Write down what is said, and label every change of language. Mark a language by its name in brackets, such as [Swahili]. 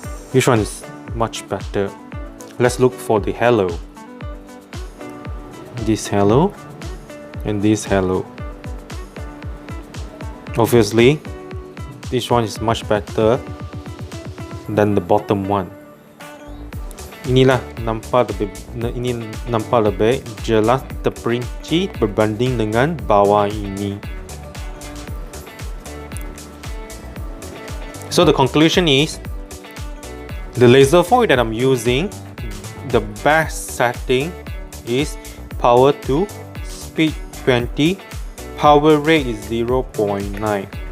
[English] Which one is much better? Let's look for the halo. This halo and this halo. Obviously, this one is much better than the bottom one. [Malay] Inilah nampak lebih jelas terperinci berbanding dengan bawah ini. [English] So the conclusion is, the laser foil that I'm using, the best setting is power 2, speed 20, power rate is 0.9.